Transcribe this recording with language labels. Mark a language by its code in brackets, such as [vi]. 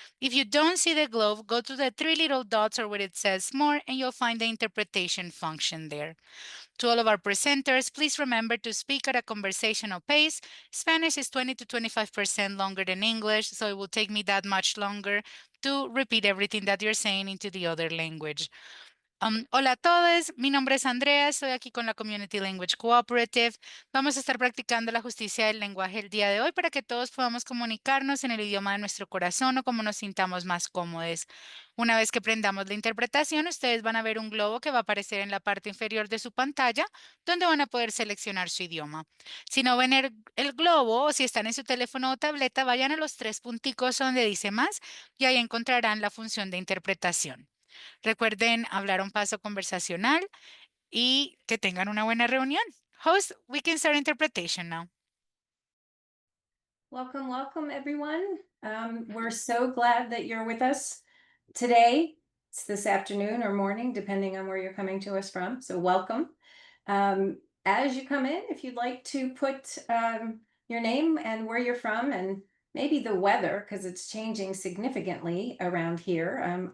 [en] If you don't see the globe, go to the three little dots or where it says more, and you'll find the interpretation function there. To all of our presenters, please remember to speak at a conversational pace. Spanish is 20 to 25% longer than English, so it will take me that much longer to repeat everything that you're saying into the other language. [es] Hola a todos, mi nombre es Andrea, estoy aquí con la Community Language Cooperative. Vamos a estar practicando la justicia del lenguaje el día de hoy para que todos podamos comunicarnos en el idioma de nuestro corazón o como nos sintamos más cómodos. Una vez que prendamos la interpretación, ustedes van a ver un globo que va a aparecer en la parte inferior de su pantalla, donde van a poder seleccionar su idioma. Si no ven el globo o si están en su teléfono o tableta, vayan a los tres punticos donde dice más y ahí encontrarán la función de interpretación. Recuerden hablar un paso conversacional y que tengan una buena reunión. [en] Host, we can start interpretation now. Welcome, welcome, everyone. We're so glad that you're with us today. It's this afternoon or morning, depending on where you're coming to us from. So welcome. As you come in, if you'd like to put your name and where you're from and maybe the weather, because it's changing significantly around here.